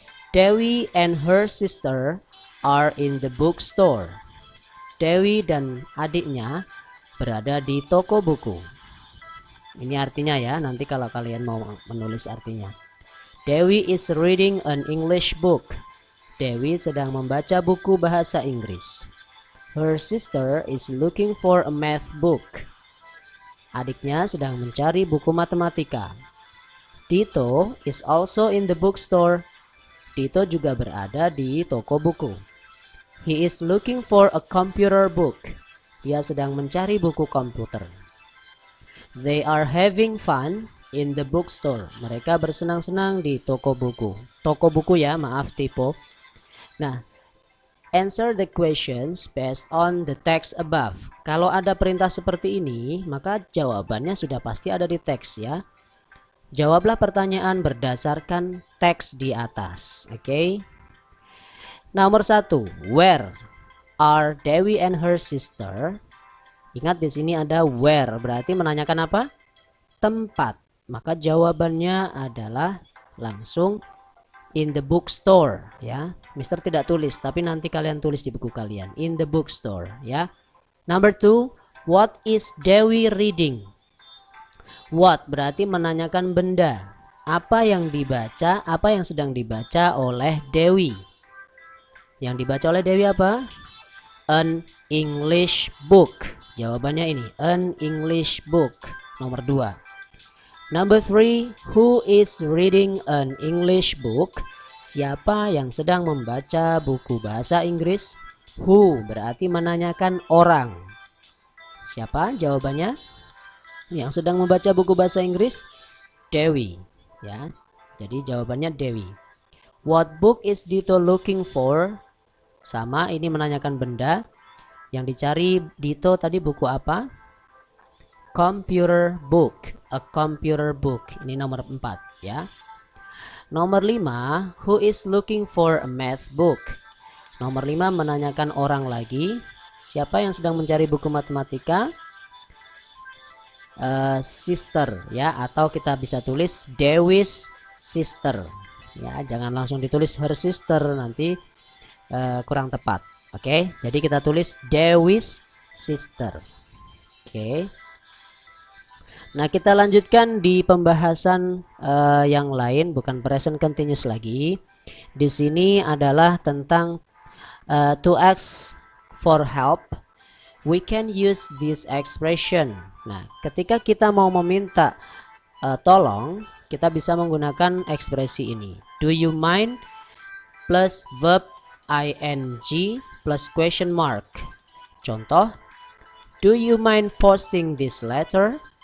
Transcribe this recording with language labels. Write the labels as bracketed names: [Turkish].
[English] Dewi and her sister are in the bookstore. [Indonesian] Dewi dan adiknya berada di toko buku. Ini artinya ya, nanti kalau kalian mau menulis artinya. [English] Dewi is reading an English book. [Indonesian] Dewi sedang membaca buku bahasa Inggris. [English] Her sister is looking for a math book. [Indonesian] Adiknya sedang mencari buku matematika. [English] Tito is also in the bookstore. [Indonesian] Tito juga berada di toko buku. [English] He is looking for a computer book. [Indonesian] Dia sedang mencari buku komputer. [English] They are having fun in the bookstore. [Indonesian] Mereka bersenang-senang di toko buku. Toko buku ya, maaf typo. Nah, [English] answer the questions based on the text above. [Indonesian] Kalau ada perintah seperti ini, maka jawabannya sudah pasti ada di teks ya. Jawablah pertanyaan berdasarkan teks di atas. Oke. Nomor 1, [English] where are Dewi and her sister? [Indonesian] Ingat di sini ada where, berarti menanyakan apa? Tempat. Maka jawabannya adalah langsung [English] in the bookstore [Indonesian] ya. Mister tidak tulis, tapi nanti kalian tulis di buku kalian. [English] In the bookstore [Indonesian] ya. [English] Number 2, what is Dewi reading? [Indonesian] What berarti menanyakan benda. Apa yang dibaca, apa yang sedang dibaca oleh Dewi? Yang dibaca oleh Dewi apa? [English] An English book. [Indonesian] Jawabannya ini, [English] an English book. [Indonesian] Nomor 2. [English] Number 3, who is reading an English book? [Indonesian] Siapa yang sedang membaca buku bahasa Inggris? Who berarti menanyakan orang. Siapa jawabannya? Yang sedang membaca buku bahasa Inggris? Dewi, ya. Jadi jawabannya Dewi. [English] What book is Dito looking for? [Indonesian] Sama, ini menanyakan benda. Yang dicari Dito tadi buku apa? [English] Computer book. A computer book. [Indonesian] Ini nomor 4, ya. Nomor 5, who is looking for a math book? Nomor 5 menanyakan orang lagi. Siapa yang sedang mencari buku matematika? Sister, ya, atau kita bisa tulis [English] Dewi's sister. [Indonesian] Ya, jangan langsung ditulis [English] her sister, [Indonesian] nanti kurang tepat. Oke, jadi kita tulis [English] Dewi's sister. [Indonesian] Oke. Nah, kita lanjutkan di pembahasan yang lain, bukan present continuous lagi. Di sini adalah tentang [English] to ask for help. We can use this expression. [Indonesian] Nah, ketika kita mau meminta tolong, kita bisa menggunakan ekspresi ini. [English] Do you mind plus verb ing plus question mark. Contoh, do you mind posting this letter?